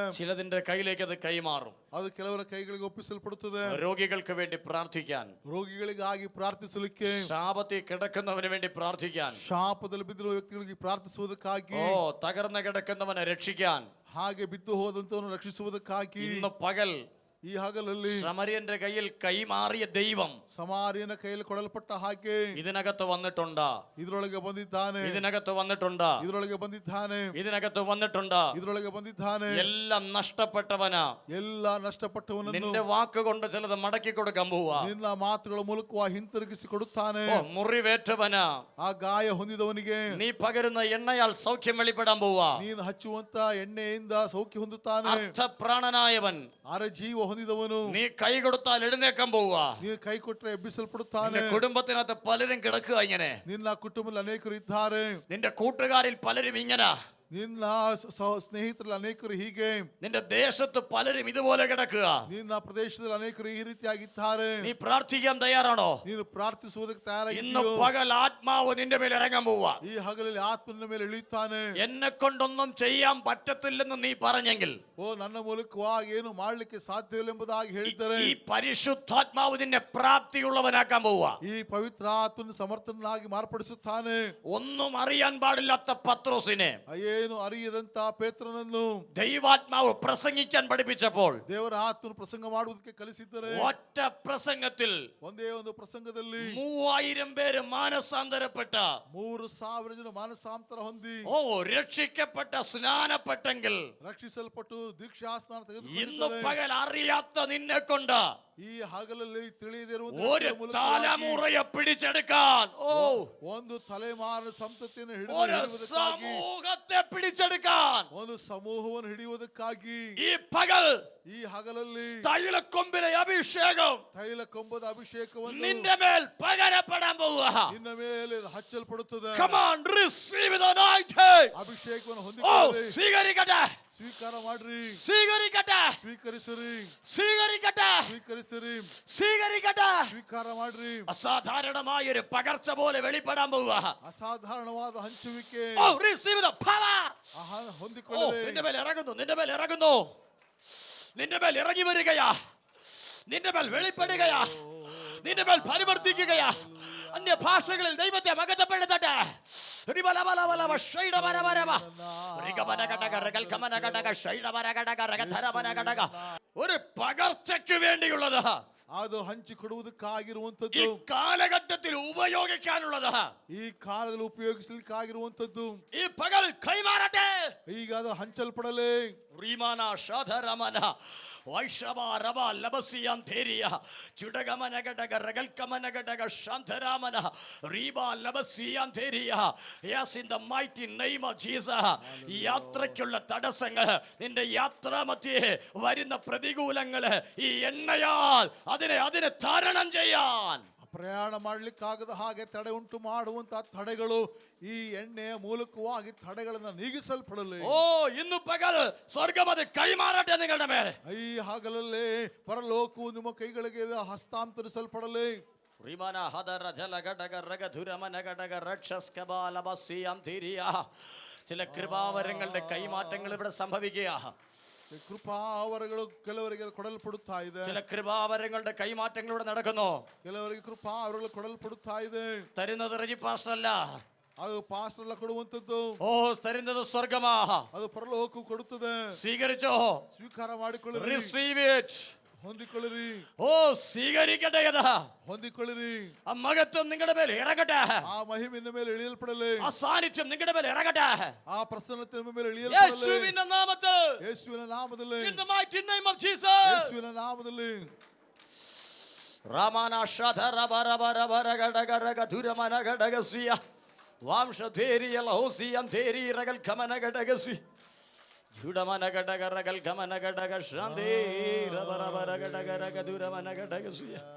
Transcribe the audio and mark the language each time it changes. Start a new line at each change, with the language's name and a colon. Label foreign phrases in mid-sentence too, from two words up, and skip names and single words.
Malayalam: ചിലതിന്റെ കയ്യിലേക്ക് അത് കൈമാറും.
Kannada: ಅದು ಕೆಲವರ ಕೈಗಳಿಗೆ ಒಪ್ಪಿಸಲ್ಪಡುತ್ತದೆ.
Malayalam: രോഗികൾക്ക് വേണ്ടി പ്രാർത്ഥിക്കാൻ,
Kannada: ರೋಗಿಗಳಿಗಾಗಿ ಪ್ರಾರ್ಥಿಸಲಿಕ್ಕೆ,
Malayalam: ശാപത്തിൽ കിടക്കുന്നവന് വേണ്ടി പ്രാർത്ഥിക്കാൻ,
Kannada: ಶಾಪದಲ್ಲಿ ಬಿದ್ದಿರುವ ವ್ಯಕ್ತಿಗಳಿಗೆ ಪ್ರಾರ್ಥಿಸುವುದಕ್ಕಾಗಿ,
Malayalam: തകർന്ന് കിടക്കുന്നവനെ രക്ഷിക്കാൻ,
Kannada: ಹಾಗೆ ಬಿದ್ದು ಹೋದಂತವನು ರಕ್ಷಿಸುವುದಕ್ಕಾಗಿ
Malayalam: ഇന്ന് പകൽ
Kannada: ಈ ಹಗಲಲ್ಲಿ
Malayalam: ശമര്യന്റെ കയ്യിൽ കൈമാറിയ ദൈവം
Kannada: ಸಮಾರ್ಯನ ಕೈಯಲ್ಲಿ ಕೊಡಲ್ಪಟ್ಟ ಹಾಗೆ
Malayalam: ഇതിനകത്ത് വന്നിട്ടുണ്ട്.
Kannada: ಇದರೊಳಗೆ ಬಂದಿದ್ದಾನೆ.
Malayalam: ഇതിനകത്ത് വന്നിട്ടുണ്ട്.
Kannada: ಇದರೊಳಗೆ ಬಂದಿದ್ದಾನೆ.
Malayalam: ഇതിനകത്ത് വന്നിട്ടുണ്ട്.
Kannada: ಇದರೊಳಗೆ ಬಂದಿದ್ದಾನೆ.
Malayalam: എല്ലാം നഷ്ടപ്പെട്ടവനാ.
Kannada: ಎಲ್ಲ ನಷ್ಟಪಟ್ಟವನನ್ನು
Malayalam: നിന്റെ വാക്കുകൊണ്ട് ചിലത് മടക്കി കൊടുക്കാൻ പോവാ.
Kannada: ನಿನ್ನ ಮಾತುಗಳ ಮೂಲಕ ಹಿಂತಿರುಗಿಸಿ ಕೊಡುತ್ತಾನೆ.
Malayalam: മുറിവേറ്റവനാ.
Kannada: ಆ ಗಾಯ ಹೊಂದಿದವನಿಗೆ
Malayalam: നീ പകരുന്ന എണ്ണയാൽ സൗഖ്യം വെളിപ്പെടാൻ പോവാ.
Kannada: ನೀನು ಹಚ್ಚುವಂತ ಎಣ್ಣೆಯಿಂದ ಸೌಖ್ಯ ಹೊಂದುತ್ತಾನೆ.
Malayalam: അർത്ഥപ്രാണനായവൻ,
Kannada: ಜೀವ ಹೊಂದಿದವನು,
Malayalam: നീ കൈ കൊടുത്താൽ എഴുന്നേക്കാൻ പോവാ.
Kannada: ನೀನು ಕೈ ಕೊಟ್ಟರೆ ಎಬ್ಬಿಸಲ್ಪಡುತ್ತಾನೆ.
Malayalam: നിന്റെ കുടുംബത്തിനകത്ത് പലരും കിടക്കുക ഇങ്ങനെ.
Kannada: ನಿನ್ನ ಕುಟುಂಬದಲ್ಲಿ ಅನೇಕರು ಇದ್ದಾರೆ.
Malayalam: നിന്റെ കൂട്ടുകാരിൽ പലരും ഇങ്ങനെ.
Kannada: ನಿನ್ನ ಸ್ನೇಹಿತರಲ್ಲಿ ಅನೇಕರು ಹೀಗೆ.
Malayalam: നിന്റെ ദേശത്ത് പലരും ഇതുപോലെ കിടക്കുക.
Kannada: ನಿನ್ನ ಪ್ರದೇಶದಲ್ಲಿ ಅನೇಕರು ಈ ರೀತಿಯಾಗಿದ್ದಾರೆ.
Malayalam: നീ പ്രാർത്ഥിക്കാൻ തയ്യാറാണോ?
Kannada: ನೀನು ಪ್ರಾರ್ಥಿಸುವುದಕ್ಕೆ
Malayalam: ഇന്ന്
Kannada: ತಯಾರಾಗಿದ್ದೀಯೋ?
Malayalam: പകൽ ആത്മാവ് നിന്റെ മേൽ ഇറങ്ങാൻ പോവാ.
Kannada: ಈ ಹಗಲಲ್ಲಿ ಆತ್ಮನ ಮೇಲೆ ಇಳಿಯುತ್ತಾನೆ.
Malayalam: എന്നെ കൊണ്ടൊന്നും ചെയ്യാൻ പറ്റത്തില്ലെന്ന് നീ പറഞ്ഞെങ്കിൽ,
Kannada: ನನ್ನ ಮೂಲಕವಾಗಿ ಏನು ಮಾಡಲಿಕ್ಕೆ ಸಾಧ್ಯವಿಲ್ಲ ಎಂಬುದಾಗಿ ಹೇಳಿದರೆ,
Malayalam: ഈ പരിശുദ്ധാത്മാവ് നിന്നെ പ്രാപ്തിയുള്ളവനാക്കാൻ പോവാ.
Kannada: ಈ ಪವಿತ್ರ ಆತ್ಮನ ಸಮರ್ಥನಾಗಿ ಮಾರ್ಪಡಿಸುತ್ತಾನೆ.
Malayalam: ഒന്നും അറിയാൻ പാടില്ലാത്ത പത്രോസിനെ
Kannada: ಏನು ಅರಿಯದಂತ ಪೇತ್ರನನ್ನು
Malayalam: ദൈവാത്മാവ് പ്രസംഗിക്കാൻ പഠിപ്പിച്ചപ്പോൾ,
Kannada: ದೇವರ ಆತ್ಮನು ಪ್ರಸಂಗ ಮಾಡುವುದಕ್ಕೆ ಕಲಿಸಿದ್ದಾರೆ.
Malayalam: ഒറ്റ പ്രസംഗത്തിൽ
Kannada: ಒಂದೇ ಒಂದು ಪ್ರಸಂಗದಲ್ಲಿ
Malayalam: 3000 പേര് മാനസാന്തരപ്പെട്ട,
Kannada: 3000 ಜನ ಮಾನಸಾಂತರ ಹೊಂದಿ,
Malayalam: രക്ഷിക്കപ്പെട്ട, സ്നാനപ്പെട്ടെങ്കിൽ,
Kannada: ರಕ್ಷಿಸಲ್ಪಟ್ಟು ದೀಕ್ಷಾಸ್ನಾನ
Malayalam: ഇന്ന്
Kannada: ತೆಗೆದುಕೊಂಡಿದ್ದಾರೆ.
Malayalam: പകൽ അറിയാത്ത നിന്നെ കൊണ്ട്
Kannada: ಈ ಹಗಲಲ್ಲಿ ತಿಳಿದಿರುವ
Malayalam: ഒരു തലമുറയെ പിടിച്ചെടുക്കാൻ,
Kannada: ಒಂದು ತಲೆಮಾರಿನ ಸಂತತಿಯನ್ನು
Malayalam: ഒരു
Kannada: ಹಿಡಿಯುವುದಕ್ಕಾಗಿ,
Malayalam: സമൂഹത്തെ പിടിച്ചെടുക്കാൻ,
Kannada: ಒಂದು ಸಮೂಹವನ್ನು ಹಿಡಿಯುವುದಕ್ಕಾಗಿ
Malayalam: ഈ പകൽ
Kannada: ಈ ಹಗಲಲ್ಲಿ
Malayalam: തൈലക്കൊമ്പിലെ അഭിഷേകം
Kannada: ತೈಲ ಕೊಂಬದ ಅಭಿಷೇಕವನ್ನು
Malayalam: നിന്റെ മേൽ പകരപ്പെടാൻ പോവുക.
Kannada: ನಿನ್ನ ಮೇಲೆ ಹಚ್ಚಲ್ಪಡುತ್ತದೆ.
English: Come on, receive the anointing.
Kannada: ಅಭಿಷೇಕವನ್ನು ಹೊಂದಿಕೊಳ್ಳಿ.
Malayalam: സ്വീകരിക്കട്ടെ,
Kannada: ಸ್ವೀಕಾರ ಮಾಡ್ರಿ.
Malayalam: സ്വീകരിക്കട്ടെ,
Kannada: ಸ್ವೀಕರಿಸಿರಿ.
Malayalam: സ്വീകരിക്കട്ടെ,
Kannada: ಸ್ವೀಕರಿಸಿರಿ.
Malayalam: സ്വീകരിക്കട്ടെ.
Kannada: ಸ್ವೀಕಾರ ಮಾಡ್ರಿ.
Malayalam: അസാധാരണമായ ഒരു പകർച്ച പോലെ വെളിപ്പെടാൻ പോവുക.
Kannada: ಅಸಾಧಾರಣವಾದ ಹಂಚುವಿಕೆ
English: Receive the power.
Kannada: ಹೊಂದಿಕೊಳ್ಳಿ.
Malayalam: നിന്റെ മേൽ ഇറങ്ങുന്നു, നിന്റെ മേൽ ഇറങ്ങുന്നു, നിന്റെ മേൽ ഇറങ്ങി വരികയാ. നിന്റെ മേൽ വെളിപ്പെടുകയാ, നിന്റെ മേൽ പരിവർത്തിക്കുകയാ. അന്യഭാഷകളിൽ ദൈവത്തെ മഹത്വപ്പെടുത്തട്ടെ. ഒരു പകർച്ചയ്ക്ക് വേണ്ടിയുള്ളത്,
Kannada: ಅದು ಹಂಚಿಕೊಡುವುದಕ್ಕಾಗಿರುವಂತದ್ದು,
Malayalam: ഈ കാലഘട്ടത്തിൽ ഉപയോഗിക്കാനുള്ളത്,
Kannada: ಈ ಕಾಲದಲ್ಲಿ ಉಪಯೋಗಿಸಲಿಕ್ಕಾಗಿರುವಂತದ್ದು.
Malayalam: ഈ പകൽ കൈമാറട്ടെ.
Kannada: ಈಗ ಅದು ಹಂಚಲ್ಪಡಲೇ. ರೀಮಾನ ಶಾಧರಮನ ವೈಷವ ರವ ಲಬಸಿಯಂ ಥೇರಿಯ ಚುಡಗಮನ ಘಟಕ ರಗಲ್ಕಮನ ಘಟಕ ಶಾಂತರಾಮನ ರೀಬಾ ലബസിയാം ധേരിയ.
English: Yes, in the mighty name of Jesus.
Malayalam: ഈ യാത്രയ്ക്കുള്ള തടസ്സങ്ങൾ, നിന്റെ യാത്രാമധ്യേ വരുന്ന പ്രതികൂലങ്ങൾ, ഈ എണ്ണയാൽ അതിനെ തരണം ചെയ്യാൻ,
Kannada: ಪ್ರಯಾಣ ಮಾಡ್ಲಿಕ್ಕಾಗದ ಹಾಗೆ ತಡೆ ಉಂಟು ಮಾಡುವಂತಹ ತಡೆಗಳು ಈ ಎಣ್ಣೆಯ ಮೂಲಕವಾಗಿ ತಡೆಗಳನ್ನು ನೀಗಿಸಲ್ಪಡಲಿ.
Malayalam: ഓ ഇന്ന് പകൽ സ്വർഗ്ഗം അത് കൈമാറട്ടെ നിങ്ങളുടെ മേൽ.
Kannada: ಈ ಹಗಲಲ್ಲೇ ಪರಲೋಕವು ನಿಮ್ಮ ಕೈಗಳಿಗೆ ಹಸ್ತಾಂತರಿಸಲ್ಪಡಲಿ. റിമന ഹദര ജലഘടക രഗധുരമന ഘടക രക്ഷസ്കബാലബസിയാം ധീരിയ.
Malayalam: ചില കൃപാവരങ്ങളുടെ കൈമാറ്റങ്ങൾ ഇവിടെ സംഭവിക്കുക.
Kannada: ಕೃಪಾವರಗಳು ಕೆಲವರಿಗೆ ಕೊಡಲ್ಪಡುತ್ತಾ ಇದೆ.
Malayalam: ചില കൃപാവരങ്ങളുടെ കൈമാറ്റങ്ങൾ ഇവിടെ നടക്കുന്നു.
Kannada: ಕೆಲವರಿಗೆ ಕೃಪಾವರಗಳು ಕೊಡಲ್ಪಡುತ್ತಾ ಇದೆ.
Malayalam: തരുന്നത് റജി പാസ്റ്റർ അല്ല,
Kannada: ಅದು ಪಾಸ್ಟರ್ ಅಲ್ಲ ಕೊಡುವಂತದ್ದು.
Malayalam: ഓ തരുന്നത് സ്വർഗമാ.
Kannada: ಅದು ಪರಲೋಕವು ಕೊಡುತ್ತದೆ.
Malayalam: സ്വീകരിച്ചോ,
Kannada: ಸ್ವೀಕಾರ ಮಾಡಿಕೊಳ್ಳಿರಿ.
English: receive it.
Kannada: ಹೊಂದಿಕೊಳ್ಳಿರಿ.
Malayalam: ഓ സ്വീകരിക്കട്ടെ.
Kannada: ಹೊಂದಿಕೊಳ್ಳಿರಿ.
Malayalam: ആ മഹത്വം നിങ്ങളുടെ മേൽ ഇറങ്ങട്ടെ.
Kannada: ಆ ಮಹಿಮೆಯ ಮೇಲೆ ಇಳಿಯಲ್ಪಡಲಿ.
Malayalam: ആ സാന്നിധ്യം നിങ്ങളുടെ മേൽ ഇറങ്ങട്ടെ.
Kannada: ಆ ಪ್ರಸನ್ನತೆ ನಿಮ್ಮ ಮೇಲೆ ಇಳಿಯಲ್ಪಡಲಿ.
Malayalam: യേശുവിന്റെ നാമത്തിൽ,
Kannada: ಯೇಸುವಿನ ನಾಮದಲ್ಲಿ,
English: in the mighty name of Jesus.
Kannada: ಯೇಸುವಿನ ನಾಮದಲ್ಲಿ. ರಾಮನ ಶಧರ ಬರ ಬರ ಬರ ಗಡಗ ರಗ ಧುರಮನ ಗಡಗಸಿಯ ವಾಂಶ ಧೇರಿಯ ಲಹೋಸಿಯಂ ಧೇರಿ ರಗಲ್ ಕಮನ ಗಡಗಸಿ ಜುಡಮನ ಗಡಗ ರಗಲ್ ಕಮನ ಗಡಗ ಶಾಂತಿ ರಬರ ಬರ ಗಡಗ ರಗ ಧುರಮನ ಗಡಗಸಿಯ.